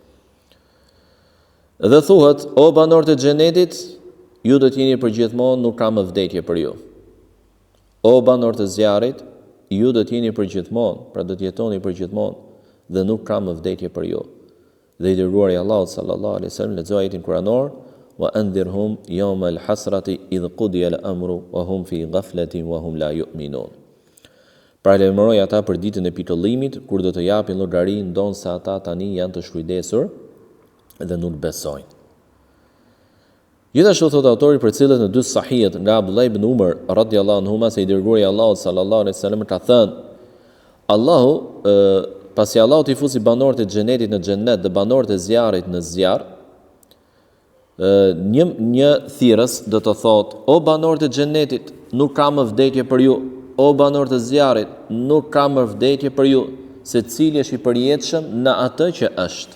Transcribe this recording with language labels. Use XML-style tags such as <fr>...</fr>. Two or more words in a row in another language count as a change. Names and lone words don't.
<sq>Dhe thuhet, o banorët e xhenetit, ju do të jeni përgjithmonë, nuk ka më vdekje për ju. O banorët e zjarrit, ju do të jeni përgjithmonë, pra do të jetoni përgjithmonë, dhe nuk ka më vdekje për ju. Dhe i dërguari i Allahut</sq> <ar>صلى الله عليه وسلم</ar> <sq>lexoi ajetin kuranor,</sq> <ar>وأنذرهم يوم الحسرة إذ قضي الأمر وهم في غفلة وهم لا يؤمنون.</ar> <sq>Pra lajmëroi ata për ditën e pitollimit, kur do të japin llogari, ndonse ata tani janë të shkujdesur dhe nuk besojnë. Gjithashtu thot autori, për cilët në dy sahihet nga Abdullah ibn Umar</sq> <ar>رضي الله عنهما,</ar> <sq>se i dërguari i Allahut</sq> <ar>صلى الله عليه وسلم</ar> <sq>ka thënë, Allahu pasi Allahu t'i fusi banorët e xhenetit në xhenet dhe banorët e zjarrit në zjarr, një thirrës do të thotë, o banorët e xhenetit, nuk ka më vdekje për ju, o banorët e zjarrit, nuk ka më vdekje për ju, se cili është i përjetshëm në atë që është.</sq>